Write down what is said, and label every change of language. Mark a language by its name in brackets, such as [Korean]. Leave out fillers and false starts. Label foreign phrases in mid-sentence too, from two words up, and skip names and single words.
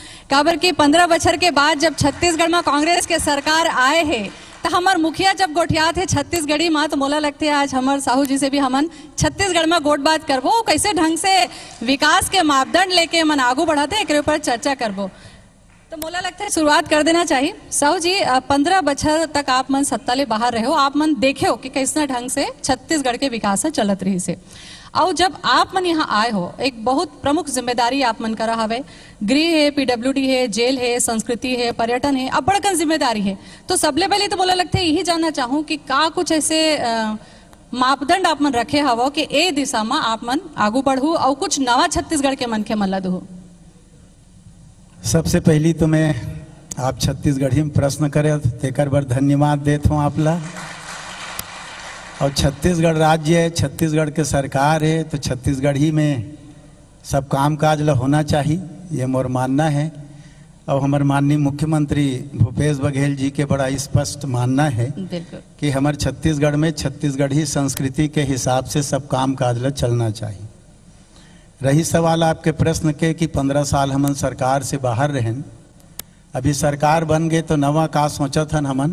[Chhattisgarhi] काबर की 15 बछर के बाद जब छत्तीसगढ़ में कांग्रेस के सरकार आए है तो हमार मुखिया जब गोठिया थे छत्तीसगढ़ी माँ, तो मोला लगते आज हमार साहू जी से भी हमन छत्तीसगढ़ में गोट बात करबो, कैसे ढंग से विकास के मापदंड लेके मन आगू बढ़ाते एक ऊपर चर्चा करबो। तो मोला लगता है शुरुआत कर देना चाहिए। साहू जी 15 बछर तक आप मन सत्ता ले बाहर रहे हो, आप मन देखे हो कि कैसे ढंग से छत्तीसगढ़ के विकास चलत रही से। और जब आप मन यहाँ आए हो एक बहुत प्रमुख जिम्मेदारी आप मन करा हवे, गृह है, पीडब्ल्यूडी है, जेल है, संस्कृति है, पर्यटन है, अब बड़कन जिम्मेदारी है। तो सबले पहले तो बोला लगता है यही जानना चाहूँ कि का कुछ ऐसे मापदंड आप मन रखे हवो कि ए दिशा में आप मन आगू बढ़ू और कुछ नवा छत्तीसगढ़ के मन के मन ला दू। सबसे पहली तो मैं आप छत्तीसगढ़ी में प्रश्न करे तेकर बर धन्यवाद देता हूँ आपला। और छत्तीसगढ़ राज्य है, छत्तीसगढ़ के सरकार है, तो छत्तीसगढ़ी में सब काम काज ला होना चाहिए, ये मोर मानना है। और हमारे माननीय मुख्यमंत्री भूपेश बघेल जी के बड़ा स्पष्ट मानना है कि हमारे छत्तीसगढ़ में छत्तीसगढ़ी संस्कृति के हिसाब से सब काम काज ला चलना चाहिए। रही सवाल आपके प्रश्न के कि 15 साल हमन सरकार से बाहर रहें, अभी सरकार बन गए तो नवा का सोचा था हमन।